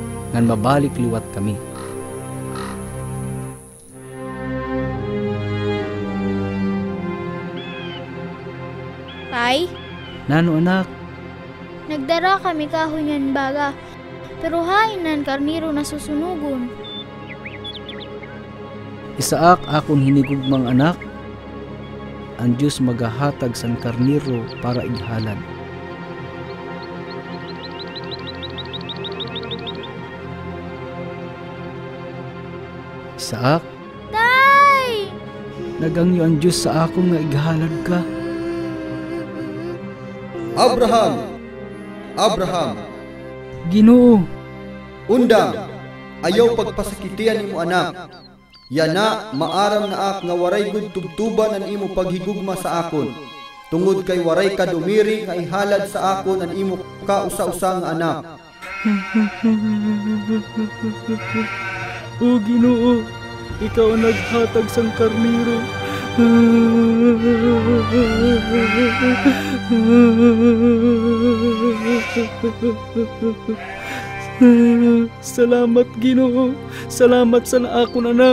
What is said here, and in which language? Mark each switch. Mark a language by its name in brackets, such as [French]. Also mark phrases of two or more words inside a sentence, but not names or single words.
[Waray] ngan mabalik liwat kami. Tay, Nano anak, nagdara kami kahunyan baga, pero hain nan karniro na susunugon. isaak akon hinigugmang anak, ang Diyos magahatag sang karniro para ighalad. Isaak, Tay! nagangyo ang Diyos sa akong nga ighalad ka. Abraham! Abraham! Ginoo, Undang! Ayaw pagpasakitian imo anak. Yana maaram na ak nga waray gud tubtuban ang imo paghigugma sa akon. Tungod kay waray ka dumiri nga ihalad sa akon ang imo kausa-usa nga anak. o Ginoo, ikaw ang naghatag sang karniro. Salamat Ginoo, salamat sa akon anak.